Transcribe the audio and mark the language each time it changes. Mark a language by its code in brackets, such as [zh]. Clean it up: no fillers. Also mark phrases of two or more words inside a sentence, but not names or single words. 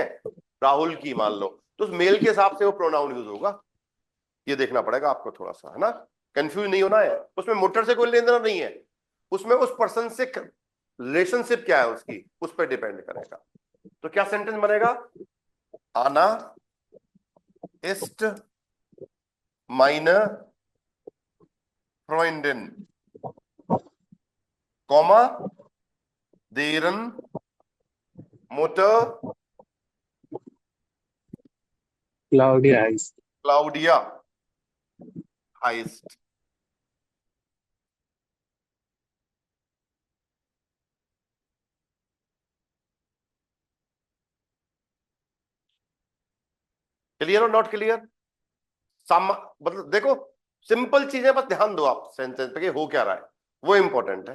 [hi] राहुल की, मान लो। तो उस मेल के हिसाब से वो [en] pronoun use [hi] होगा। ये देखना पड़ेगा आपको थोड़ा सा, है ना? कंफ्यूज नहीं होना है। उसमें मोटर से कोई लेना देना नहीं है, उसमें उस पर्सन से रिलेशनशिप क्या है उसकी, उस पर डिपेंड करेगा। तो क्या सेंटेंस बनेगा? आना [de] ist meine Freundin, [hi] कॉमा, [de] deren Mutter Claudia heißt। Claudia heißt। [hi] क्लियर और [en] not clear? [hi] मतलब देखो, सिंपल चीजें बस ध्यान दो आप सेंटेंस पे कि हो क्या रहा है, वो इंपॉर्टेंट है।